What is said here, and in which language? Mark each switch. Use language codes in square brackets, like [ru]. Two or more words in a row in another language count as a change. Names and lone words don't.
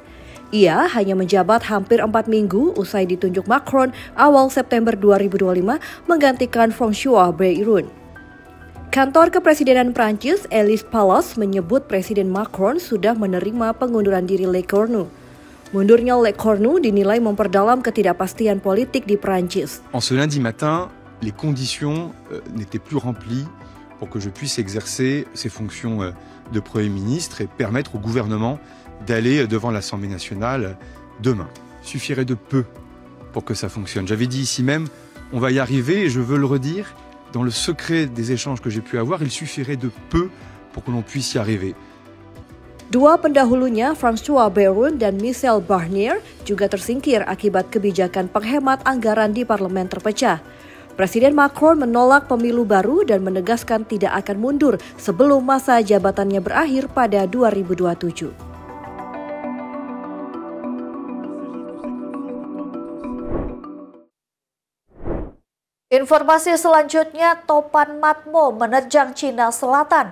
[id] Ia hanya menjabat hampir 4 minggu usai ditunjuk Macron awal September 2025 menggantikan François Bayrou. Kantor Kepresidenan Prancis, Élysée Palace, menyebut Presiden Macron sudah menerima pengunduran diri Lecornu. Mundurnya Lecornu dinilai memperdalam ketidakpastian politik di Prancis. [fr] En ce lundi matin, les conditions n'étaient plus remplies pour que je puisse exercer ces fonctions de Premier ministre et permettre au gouvernement d'aller devant l'Assemblée nationale demain. Il suffirait de peu pour que ça fonctionne. J'avais dit ici même, on va y arriver et je veux le redire. Dans le secret des échanges que j'ai pu avoir, il suffirait de peu pour que l'on puisse y arriver. [id] Dua pendahulunya, François Bayrou dan Michel Barnier, juga tersingkir akibat kebijakan penghemat anggaran di parlemen terpecah. Presiden Macron menolak pemilu baru dan menegaskan tidak akan mundur sebelum masa jabatannya berakhir pada 2027. Informasi selanjutnya, topan Matmo menerjang Cina Selatan.